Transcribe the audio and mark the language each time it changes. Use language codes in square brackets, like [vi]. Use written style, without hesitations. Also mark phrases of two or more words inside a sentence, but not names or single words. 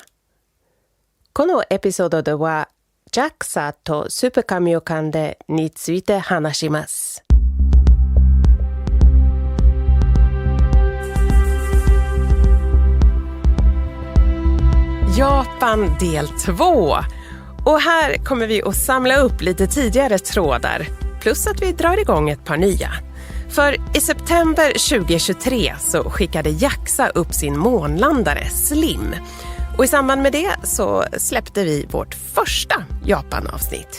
[ja] このエピソードでは JAXA と Super Kamiokande について話します。 [sv] Japan del 2. Och här kommer vi att samla upp lite tidigare trådar. Plus att vi drar igång ett par nya. För i september 2023 så skickade JAXA upp sin månlandare Slim. Och i samband med det så släppte vi vårt första Japan-avsnitt.